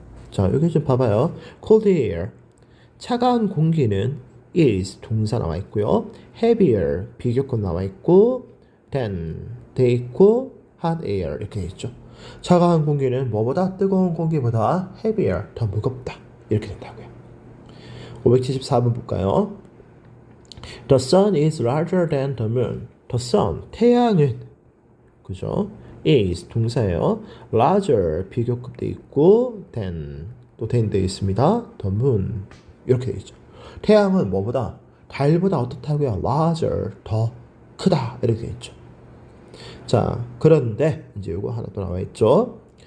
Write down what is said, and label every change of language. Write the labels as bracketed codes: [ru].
[ko] 자, 여기 좀 봐봐요. [en] cold air [ko] 차가운 공기는 is 동사 나와 있고요. heavier 비교급 나와 있고 than 돼 있고 [en] hot air [ko] 이렇게 돼 있죠. 차가운 공기는 뭐보다 뜨거운 공기보다 heavier 더 무겁다 이렇게 된다고요. 574번 볼까요? [en] The sun is larger than the moon. The sun, [ko] 태양은 그죠? is 동사예요. larger 비교급 돼 있고 than 또 than 돼 있습니다. [en] the moon [ko] 이렇게 돼 있죠. 태양은 뭐보다 달보다 어떻다고요? larger 더 크다 이렇게 돼 있죠. 자, 그런데 이제 이거 하나 또 나와 있죠.